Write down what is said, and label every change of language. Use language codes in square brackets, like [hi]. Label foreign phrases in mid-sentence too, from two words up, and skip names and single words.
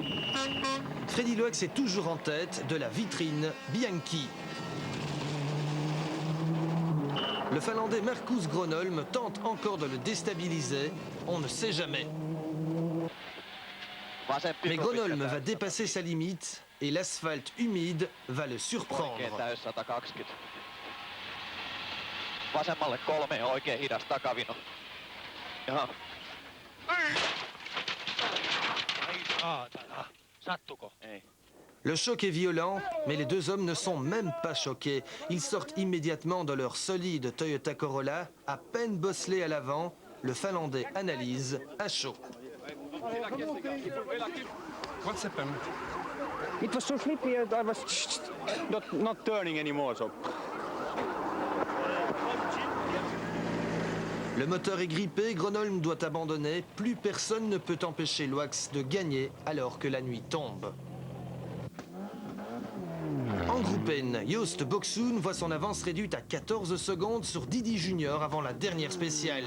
[fr] Freddy Loax est toujours en tête de la vitrine Bianchi. Le Finlandais Marcus Gronholm tente encore de le déstabiliser. On ne sait jamais. Mais Gronholm va dépasser sa limite et l'asphalte humide va le surprendre. [fi] Vasemmalle 3, oikein hidas takavino. Jaha. Sattuko? Ei. [fr] Le choc est violent, mais les deux hommes ne sont même pas choqués. Ils sortent immédiatement de leur solide Toyota Corolla, à peine bosselé à l'avant. Le Finlandais analyse à chaud. [en] What's happened? It was so slippery, I was not turning anymore. So. [fr] Le moteur est grippé, Gronholm doit abandonner. Plus personne ne peut empêcher Loax de gagner alors que la nuit tombe. En groupe N, Joost Boksoen voit son avance réduite à 14 secondes sur Didi Junior avant la dernière spéciale.